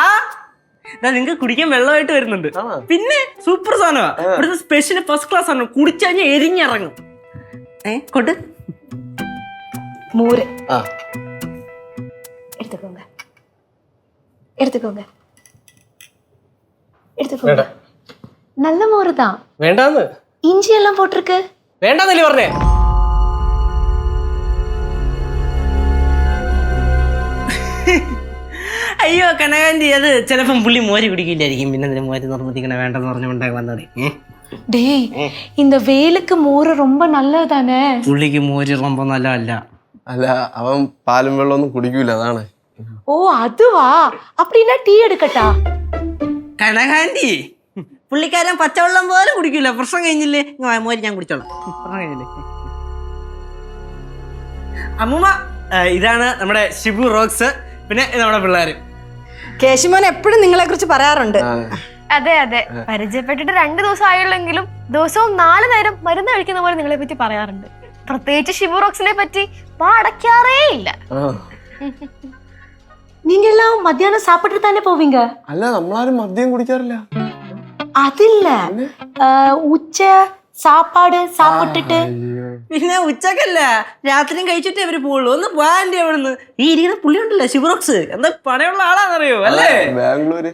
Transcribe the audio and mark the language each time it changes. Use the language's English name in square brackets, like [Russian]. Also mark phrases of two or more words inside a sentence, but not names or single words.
[Malayalam] നിങ്ങക്ക് കുടിക്കാൻ വെള്ളമായിട്ട് വരുന്നുണ്ട്. പിന്നെ സൂപ്പർ സാധനമാ, ഇവിടുത്തെ സ്പെഷ്യൽ [English] first class [Malayalam] ആണ്. കുടിച്ചു കഴിഞ്ഞാൽ എരിഞ്ഞിറങ്ങും. കൊണ്ട് [Tamil] மோர் எடுத்துக்கோங்க எடுத்துக்கோங்க எடுத்துக்கோங்க. நல்ல மோர் தான். [Malayalam] വേണ്ടാന്ന്. [Tamil] இஞ்சி எல்லாம் போட்டிருக்கு. [Malayalam] വേണ്ടാന്നല്ലേ പറഞ്ഞേ? അയ്യോ കനകാന്റി, അത് ചിലപ്പം പുള്ളി മോര് കുടിക്കില്ലായിരിക്കും. പിന്നെ അതിന് മോര് നിർമ്മിക്കണ വേണ്ടെന്ന് പറഞ്ഞുകൊണ്ടായി വന്നത്. [Tamil] டேய், இந்த வெயிலுக்கு மோர் ரொம்ப நல்லது தானே. [Malayalam] പുള്ളിക്ക് മോര് ரொம்ப നല്ലതല്ല. അല്ല, അവൻ പാലും വെള്ളമൊന്നും കുടിക്കൂല, അതാണ്. [Tamil] ஓ அதுவா? அப்படின்னா டீ எடுக்கட்டா? [Malayalam] കനകാന്റി, പുള്ളിക്കാരൻ പച്ചവെള്ളം പോലെ കുടിക്കൂല. പ്രശ്നം കഴിഞ്ഞില്ലേ? മോര് ഞാൻ കുടിച്ചോളാം. പ്രശ്നം കഴിഞ്ഞില്ലേ? അമ്മൂമ്മ, ഇതാണ് നമ്മുടെ ഷിബു റോക്സ്. പിന്നെ നമ്മുടെ പിള്ളേര്. കേശുമോൻ എപ്പോഴും നിങ്ങളെ കുറിച്ച് പറയാറുണ്ട്. അതെ അതെ, പരിചയപ്പെട്ടിട്ട് 2 ദിവസം ആയുള്ളെങ്കിലും ദിവസവും 4 നേരം മരുന്ന് കഴിക്കുന്ന പോലെ നിങ്ങളെ പറ്റി പറയാറുണ്ട്. പ്രത്യേകിച്ച് ഷിബു റോക്സിനെ പറ്റി അടയ്ക്കാറേ ഇല്ല. [Tamil] நீங்க எல்லாம் மத்தியானம் சாப்பிட்டு தானே போவீங்க? [Malayalam] അല്ല, നമ്മളാരും മദ്യം കുടിക്കാറില്ല. അതില്ല, ഉച്ച സാപ്പാട് സാപ്പിട്ടിട്ട്. പിന്നെ ഉച്ചക്കല്ല, രാത്രിയും കഴിച്ചിട്ടേ അവര് പോവുള്ളൂ. ഒന്ന് പോകാൻ്റെ അവിടുന്ന്. ഈ ഇരിക്കുന്ന പുള്ളി ഉണ്ടല്ലോ ഷിബുറോക്സ്, എന്താ പണയുള്ള ആളാന്നറിയോ? അല്ലേ? ബാംഗ്ലൂര്.